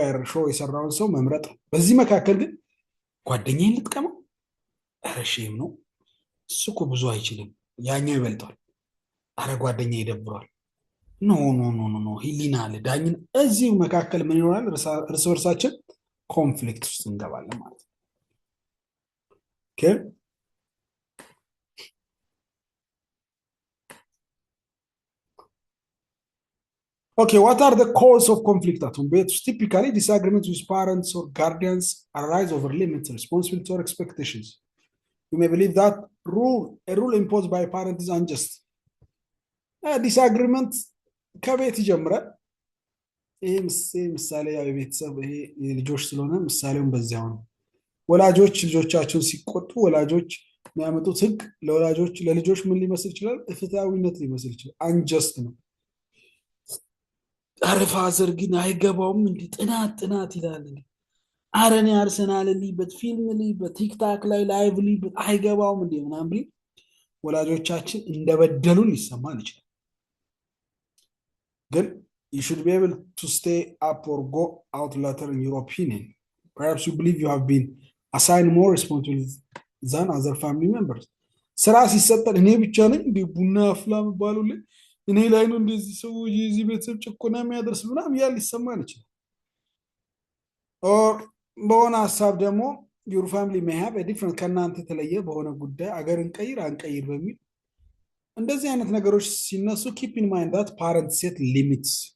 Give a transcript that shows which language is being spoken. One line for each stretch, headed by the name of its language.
Amharic: ሾው የሰራውን ሰው መምረጥ። በዚህ መካከል ግን ጓደኛዬን ልጥቀመው፣ ኧረ ሼም ነው፣ እሱ እኮ ብዙ አይችልም፣ ያኛው ይበልጣል፣ አረ ጓደኛ ይደብሯል፣ ኖ ኖ ኖ ኖ ሂሊና አለ ዳኝን። እዚህ መካከል ምን ይሆናል? እርስ በርሳችን ኮንፍሊክት ውስጥ እንገባለን ማለት ነው። ኦኬ
English: Okay, what are the causes of conflict at home? Typically, disagreements with parents or guardians arise over limits, responsibilities, or expectations. You may believe that a rule imposed by a parent is unjust.
Amharic: Disagreement ከቤት ይጀምራል። ይሄ ምሳሌ ያው የቤተሰብ ይሄ ልጆች ስለሆነ ምሳሌውን በዚያው ነው። ወላጆች ልጆቻቸውን ሲቆጡ ወላጆች የሚያመጡት ህግ ለልጆች ምን ሊመስል ይችላል? ፍትሃዊነት ሊመስል ይችላል። አንጀስት ነው። አረ ፋዘር ግን አይገባውም እንዴ ጥናት ይላል እንዴ፣ አረ እኔ አርሰናል ልይበት ፊልም ልይበት ቲክታክ ላይ ላይቭ ልይበት አይገባውም እንዴ ምናምን ብል ወላጆቻችን እንደበደሉን ሊሰማን ይችላል። ግን
English: you should be able to stay up or go out later in your opinion. Perhaps you believe you have been assigned more responsibilities than other family members.
Amharic: ስራ ሲሰጠን እኔ ብቻ ነኝ እንዴ ቡና አፍላ መባሉልኝ፣ እኔ ላይ ነው እንደዚህ ሰው የዚህ ቤተሰብ ጭቆና የሚያደርስ ምናምን ያል ሊሰማን ይችላል። በሆነ ሀሳብ ደግሞ
English: your family may have a different
Amharic: ከእናንተ የተለየ በሆነ ጉዳይ አገርን ቀይር አንቀይር በሚል እንደዚህ አይነት ነገሮች ሲነሱ
English: keep in mind that parents set limits